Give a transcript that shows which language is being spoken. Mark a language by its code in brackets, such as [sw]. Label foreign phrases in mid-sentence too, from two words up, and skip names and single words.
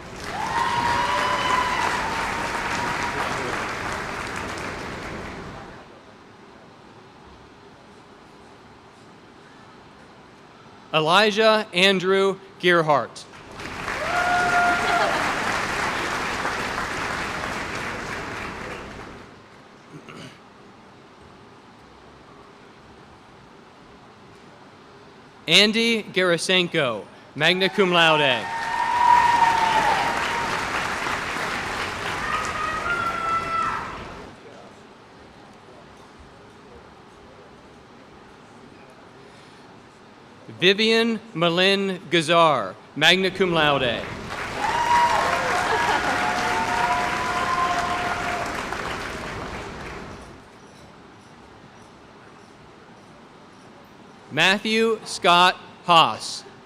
[en] Elijah Andrew Gearhart. Andy Garasenko, [la] magna cum laude. [en] Vivian Malin Gazar, [la] magna cum laude. [en] Matthew Scott Haas.